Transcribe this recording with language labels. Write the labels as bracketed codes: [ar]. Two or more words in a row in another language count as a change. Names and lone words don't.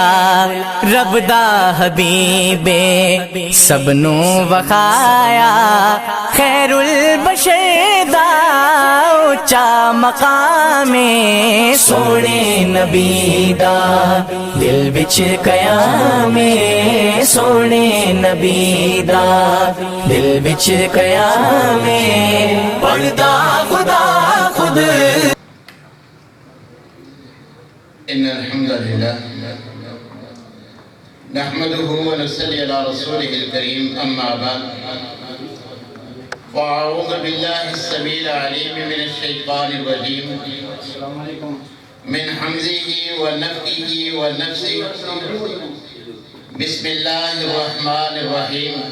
[pa] رب دا حبیب سب نو وخایا [ar] خیر البشر [pa] دا اونچا مقام سونے نبی دا دل وچ قیام سونے نبی دا دل وچ قیام پڑھدا خدا خود. [ar] إن الحمد لله نحمده ونصلي على رسوله الكريم أما بعد فأعوذ بالله السميع العليم من الشيطان الرجيم من حمزه ونفخه ونفسه بسم الله الرحمن الرحيم.